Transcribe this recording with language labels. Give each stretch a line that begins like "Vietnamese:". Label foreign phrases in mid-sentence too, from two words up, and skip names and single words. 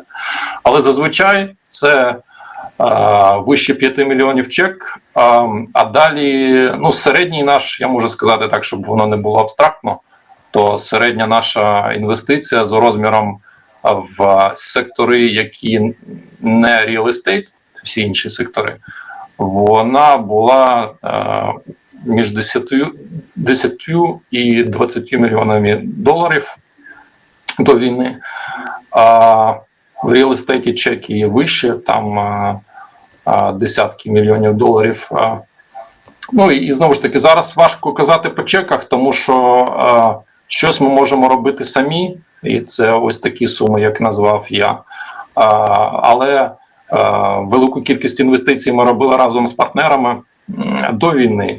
Ukrainian: Але зазвичай це вище 5 мільйонів чек, а далі, ну, середній наш, я можу сказати так, щоб воно не було абстрактно, то середня наша інвестиція за розміром в сектори, які не
English: real estate,
Ukrainian: всі інші сектори, вона була між 10 і 20 мільйонами доларів до війни. А в
English: real estate
Ukrainian: чеки вище, там десятки мільйонів доларів. Ну і знову ж таки, зараз важко казати по чеках, тому що щось ми можемо робити самі, і це ось такі суми, як назвав я. Але велику кількість інвестицій ми робили разом з партнерами до війни.